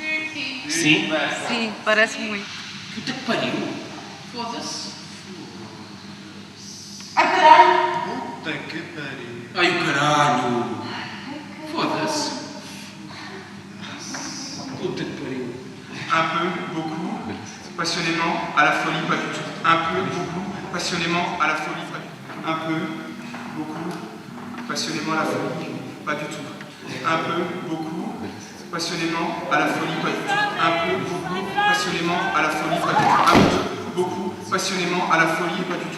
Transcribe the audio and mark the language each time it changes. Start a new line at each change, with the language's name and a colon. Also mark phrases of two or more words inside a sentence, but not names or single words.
Portuguese: Sim? Sim, parece muito. Puta que pariu! Foda-se. Ai, caralho! Puta que pariu. Ai, o caralho! Foda-se. Puta que pariu!
French: Un peu, beaucoup, passionnément, à la folie, pas du tout. Un peu, beaucoup, passionnément, à la folie, pas du tout. Un peu, beaucoup, passionnément, à la folie, pas du tout. Un peu, beaucoup, passionnément, à la folie, pas du tout. Un peu, beaucoup, passionnément, à la folie, pas du tout. Un peu, beaucoup, passionnément, à la folie, pas du tout.